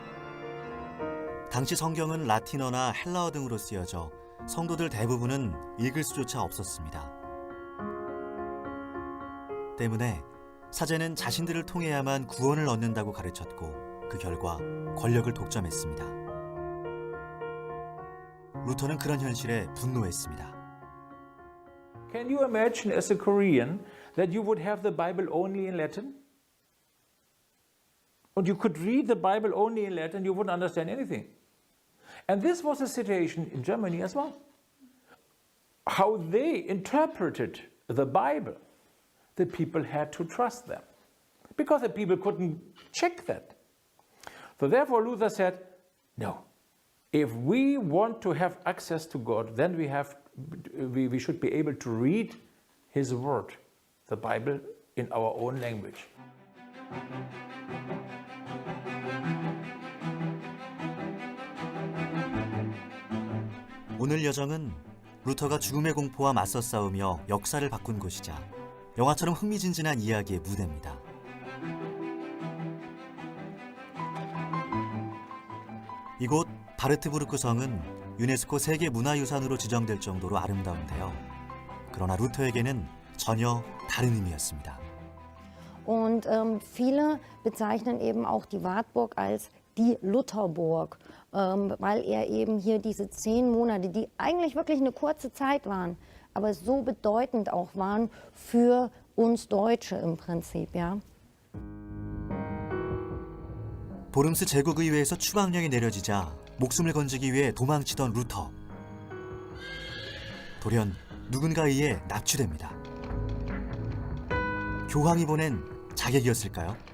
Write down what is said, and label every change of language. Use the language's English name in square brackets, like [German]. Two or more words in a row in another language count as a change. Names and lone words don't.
[Korean] 당시 성경은 라틴어나 헬라어 등으로 쓰여져 성도들 대부분은 읽을 수조차 없었습니다. 때문에 사제는 자신들을 통해야만 구원을 얻는다고 가르쳤고 그 결과 권력을 독점했습니다. 루터는 그런 현실에 분노했습니다. [English] Can you imagine as a Korean that you would have the Bible only in Latin? And you could read the Bible only in Latin, you wouldn't understand anything. And this was the situation in Germany as well. How they interpreted the Bible, the people had to trust them because the people couldn't check that. So therefore Luther said, no, if we want to have access to God, then we should be able to read His Word, the Bible, in our own language. [Korean] 오늘 여정은 루터가 죽음의 공포와 맞서 싸우며 역사를 바꾼 곳이자 영화처럼 흥미진진한 이야기의 무대입니다. 이곳 바르트부르크 성은 유네스코 세계문화유산으로 지정될 정도로 아름다운데요. 그러나 루터에게는 전혀 다른 의미였습니다. [German] Und viele bezeichnen eben auch die Wartburg als die Lutherburg, weil er eben hier diese 10 Monate, die eigentlich wirklich eine kurze Zeit waren, aber so bedeutend auch waren für uns Deutsche im Prinzip, ja. [Korean] 보름스 제국의회에서 추방령이 내려지자 목숨을 건지기 위해 도망치던 루터. 돌연 누군가에 의해 납치됩니다. 교황이 보낸 자객이었을까요?